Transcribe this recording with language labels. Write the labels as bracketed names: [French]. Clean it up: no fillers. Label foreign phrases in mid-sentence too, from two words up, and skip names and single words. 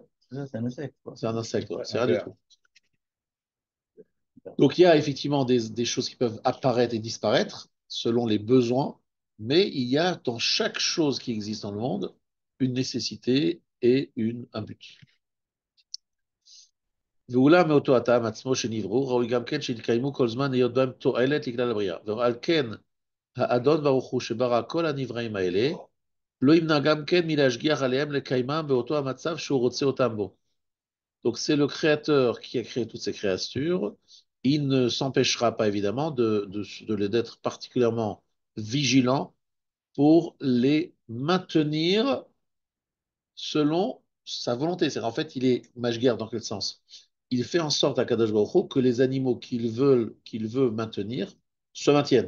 [French] C'est un insecte, quoi. C'est un insecte, ouais, Ouais, c'est un rien du ver. tout. Donc il y a effectivement des choses qui peuvent apparaître et disparaître selon les besoins, mais il y a dans chaque chose qui existe dans le monde une nécessité et un but. [Hebrew] ואולם מאותו הטעם עצמו שנבראו, ראוי גם כן שיתקיימו כל זמן היות בהם תועלת לכלל הבריאה. ועל כן האדון ברוך הוא שברא כל הנבראים האלה, לא ימנע גם כן מלהשגיח עליהם לקיימם באותו המצב שהוא רוצה אותם בו. [French] Donc c'est le créateur qui a créé toutes ces créatures. Il ne s'empêchera pas évidemment d'être particulièrement vigilant pour les maintenir selon sa volonté. C'est en fait, il est mashguer dans quel sens? Il fait en sorte à [Hebrew] קדוש ברוך הוא [French] que les animaux qu'il veut maintenir se maintiennent.